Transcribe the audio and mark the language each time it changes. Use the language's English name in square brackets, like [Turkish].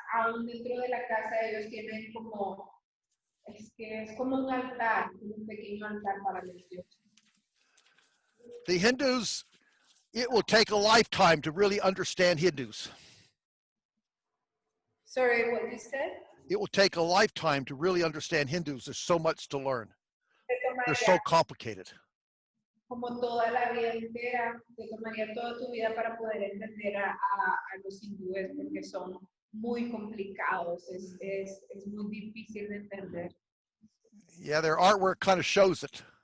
[Spanish] Aún dentro de la casa ellos tienen como, es como un altar, un pequeño altar para los dioses. [English] The Hindus, it will take a lifetime to really understand Hindus. Sorry, what you said? It will take a lifetime to really understand Hindus. There's so much to learn. They're so complicated. [Spanish] Como toda la vida entera, te tomaría toda tu vida para poder entender a los hindúes porque son muy complicados, es muy difícil de entender. [English] Yeah, their artwork kind of shows it.